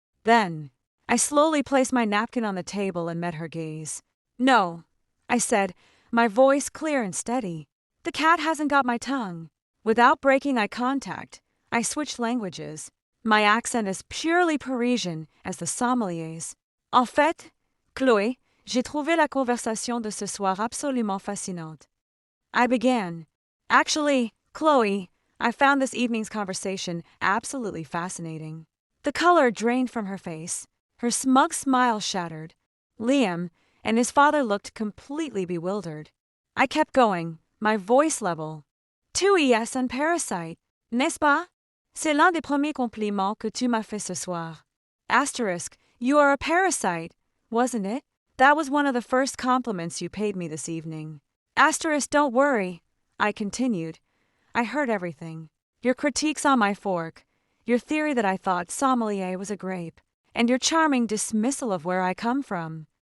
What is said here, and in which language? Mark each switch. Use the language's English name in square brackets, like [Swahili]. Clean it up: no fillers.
[English] Then, I slowly placed my napkin on the table and met her gaze. "No," I said, my voice clear and steady. "The cat hasn't got my tongue." Without breaking eye contact, I switched languages. My accent as purely Parisian as the sommelier's. [French] "En fait, Chloé, j'ai trouvé la conversation de ce soir absolument fascinante." [English] I began. "Actually, Chloe, I found this evening's conversation absolutely fascinating." The color drained from her face. Her smug smile shattered. Liam and his father looked completely bewildered. I kept going, my voice level. [French] "Tu es un parasite, n'est-ce pas? C'est l'un des premiers compliments que tu m'as fait ce soir." [English] Asterisk, you are a parasite, wasn't it? That was one of the first compliments you paid me this evening. Asterisk, don't worry, I continued. I heard everything. Your critiques on my fork, your theory that I thought sommelier was a grape, and your charming dismissal of where I come from.